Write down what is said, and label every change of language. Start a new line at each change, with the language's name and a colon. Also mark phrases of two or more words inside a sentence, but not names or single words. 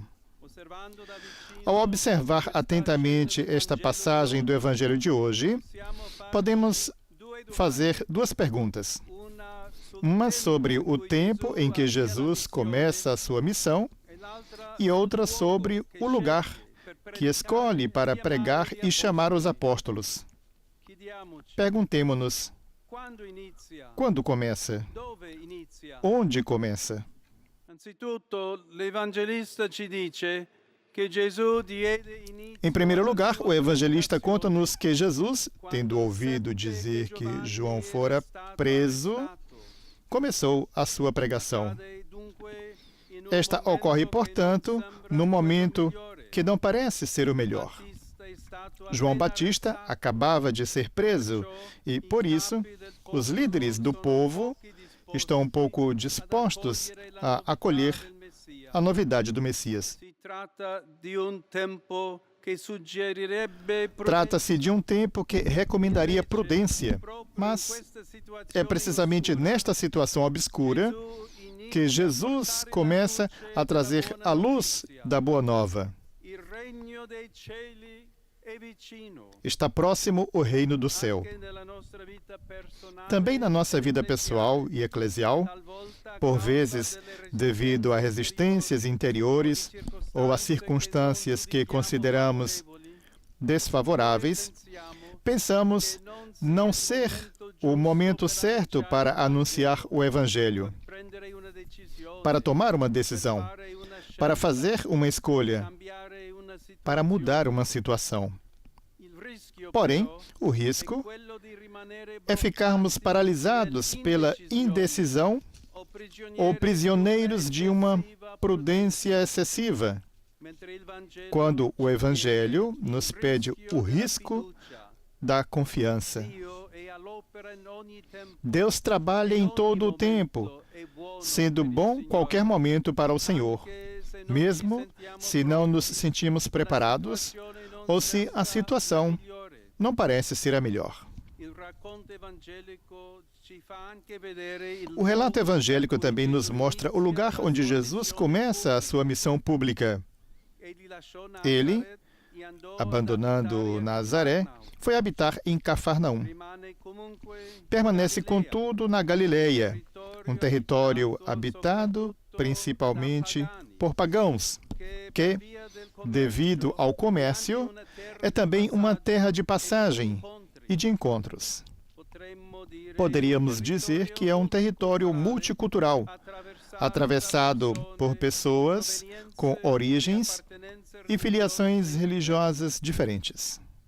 Portuguese: Ao observar atentamente esta passagem do Evangelho de hoje, podemos fazer duas perguntas. Uma sobre o tempo em que Jesus começa a sua missão e outra sobre o lugar que escolhe para pregar e chamar os apóstolos.
Italian: Chiediamoci
Portuguese: Perguntemo-nos,
Italian: quando inizia,
Portuguese: quando começa?
Italian: dove inizia.
Portuguese: Onde começa?
Italian: Anzitutto, l'Evangelista ci dice che Gesù diede inizio
Portuguese: Em primeiro
Italian: alla
Portuguese: lugar,
Italian: sua
Portuguese: o evangelista
Italian: predicazione
Portuguese: conta-nos que Jesus,
Italian: quando
Portuguese: tendo ouvido
Italian: seppe
Portuguese: dizer
Italian: che
Portuguese: que
Italian: Giovanni
Portuguese: João
Italian: era
Portuguese: fora
Italian: stato
Portuguese: preso,
Italian: arrestato.
Portuguese: começou a sua pregação.
Italian: Accade dunque in un
Portuguese: Esta
Italian: momento
Portuguese: ocorre,
Italian: che
Portuguese: portanto,
Italian: non sembra
Portuguese: no momento
Italian: quello migliore.
Portuguese: que não parece ser o melhor.
Italian: Battista è stato
Portuguese: João
Italian: appena
Portuguese: Batista
Italian: arrestato.
Portuguese: acabava de ser preso e, por isso, os líderes do povo estão um pouco dispostos a acolher a novidade do Messias.
Italian: Si tratta di un tempo che suggerirebbe
Portuguese: Trata-se de um tempo que recomendaria prudência, mas é precisamente nesta situação obscura que Jesus começa a trazer a luz da Boa Nova.
Italian: Il regno dei cieli è vicino.
Portuguese: Está próximo o reino do céu.
Italian: Anche nella nostra vita personale,
Portuguese: Também na nossa vida pessoal e eclesial,
Italian: talvolta a
Portuguese: por
Italian: causa
Portuguese: vezes,
Italian: delle
Portuguese: devido a resistências interiores ou a circunstâncias que consideramos desfavoráveis, pensamos não ser o momento certo para anunciar o Evangelho,
Italian: prendere una decisione,
Portuguese: para tomar uma decisão,
Italian: fare una scelta,
Portuguese: para fazer uma escolha,
Italian: cambiare una situazione.
Portuguese: para mudar uma situação.
Italian: Il rischio,
Portuguese: Porém,
Italian: però,
Portuguese: o
Italian: è
Portuguese: risco
Italian: quello di rimanere
Portuguese: é ficarmos
Italian: bloccati
Portuguese: paralisados pela indecisão ou prisioneiros de uma prudência excessiva,
Italian: mentre il Vangelo
Portuguese: quando o Evangelho nos pede o
Italian: rischio della
Portuguese: risco
Italian: fiducia.
Portuguese: da confiança.
Italian: Dio è all'opera in ogni tempo,
Portuguese: Deus trabalha em todo o tempo,
Italian: è buono
Portuguese: sendo
Italian: per il
Portuguese: bom
Italian: Signore,
Portuguese: qualquer momento para o Senhor,
Italian: anche se non
Portuguese: mesmo
Italian: ci sentiamo
Portuguese: se não nos sentimos
Italian: pronti,
Portuguese: preparados
Italian: la situazione non
Portuguese: ou se a
Italian: sembra
Portuguese: situação
Italian: migliore.
Portuguese: não parece ser a melhor.
Italian: Il racconto evangelico ci fa anche vedere il
Portuguese: O relato
Italian: modo
Portuguese: evangélico
Italian: in cui
Portuguese: também nos
Italian: Gesù
Portuguese: mostra o
Italian: inizia
Portuguese: lugar
Italian: la
Portuguese: onde
Italian: sua
Portuguese: Jesus
Italian: missione
Portuguese: começa a sua missão pública.
Italian: Egli lasciò
Portuguese: Ele,
Italian: Nazaret e andò ad
Portuguese: abandonando
Italian: abitare a
Portuguese: Nazaré,
Italian: Cafarnaum.
Portuguese: foi habitar em Cafarnaum.
Italian: Rimane comunque
Portuguese: Permanece,
Italian: Galileia,
Portuguese: contudo, na Galileia, um território habitado principalmente por pagãos, que, devido ao comércio, é também uma terra de passagem e de encontros. Poderíamos dizer que é um território multicultural, atravessado por pessoas com origens e filiações religiosas diferentes.